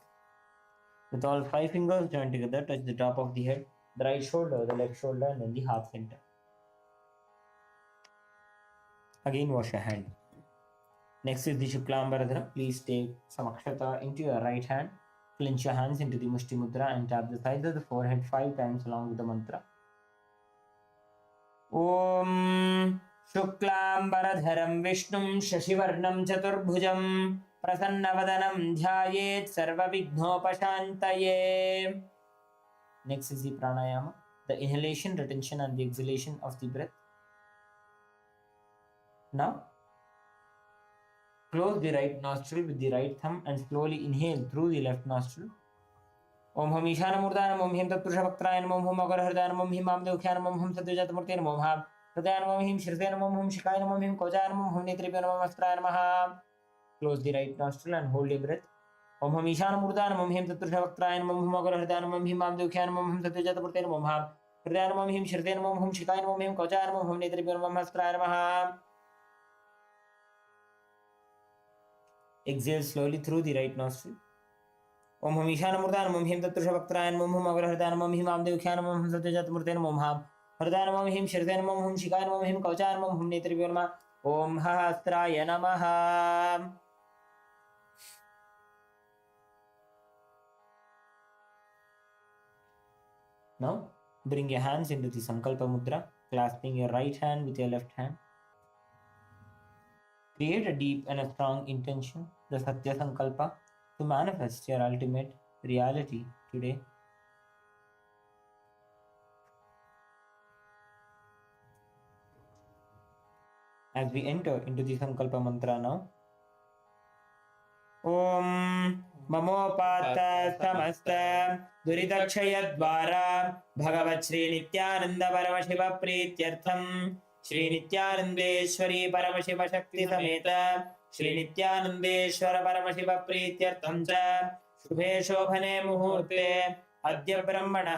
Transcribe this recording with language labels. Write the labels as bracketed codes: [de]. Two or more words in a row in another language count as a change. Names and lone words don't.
[en] With all 5 fingers joined together, touch the top of the head, the right shoulder, the left shoulder, and then the heart center. Again wash your hand. Next is the Shuklambaradhara. Please take some akshata into your right hand, clench your hands into the Mushti Mudra and tap the sides of the forehead 5 times along with the mantra. [sa] ॐ शुक्लाम्बरधरं विष्णुं शशिवर्णं चतुर्भुजं प्रसन्नवदनं ध्यायेत् सर्वविघ्नोपशान्तये. [en] Next is the pranayama, the inhalation, retention and the exhalation of the breath. Now, close the right nostril with the right thumb and slowly inhale through the left nostril. [sa] ॐ हुं ईशानमूर्धानं ॐ हिं तत्पुरुषवक्रायनं ॐ हुं अगरहार्दनं ॐ हिं अम्देवख्यानं ॐ हुं सत्यजात्मूर्तिनं ॐ हं हृदयानं ॐ हिं श्रीसेनं ॐ हुं शिखायनं ॐ हिं कोजायनं ॐ हुं नेत्रिब्यानं ॐ अस्त्रायनं. [en] Close the right nostril and hold your breath. [sa] ॐ हुं ईशानमूर्धानं ॐ हिं तत्पुरुषवक्रायनं ॐ हुं अगरहार्दनं ॐ हिं अम्देवख्यानं ॐ हुं सत्यजात्मूर्तिनं ॐ हं हृदयानं ॐ हिं श्रीसेनं ॐ हुं शिखायनं ॐ हिं कोजायनं ॐ हुं नेत्रिब्यानं ॐ अस्त्रायनं. [en] Exhale slowly through the right nostril. [sa] ॐ हुं ईशानमूर्धानं ॐ हिं तत्पुरुषवक्रायनं ॐ हुं अगरहार्दनं ॐ हिं अम्देवख्यानं ॐ हुं सत्यजात्मूर्तिनं ॐ हं हृदयानं ॐ हिं श्रीसेनं ॐ हुं शिखायनं ॐ हिं कोजायनं ॐ हुं नेत्रिब्यानं ॐ अस्त्राय नमः. [en] Now, bring your hands into the Sankalpa Mudra, clasping your right hand with your left hand. Create a deep and a strong intention, the Satya Sankalpa, to manifest your ultimate reality today. As we enter into the Sankalpa Mantra now, [sa] ॐ ममोपात्त समस्त दुरितक्षय द्वारा भगवत् श्री नित्यानन्द परमशिव प्रीत्यर्थं श्री नित्यानंदेश्वरी परमशिव शक्ति समेत श्री नित्यानंदेश्वर परमशिव प्रीत्यर्थं च शुभे शोभने मुहूर्ते अद्य ब्रह्मणः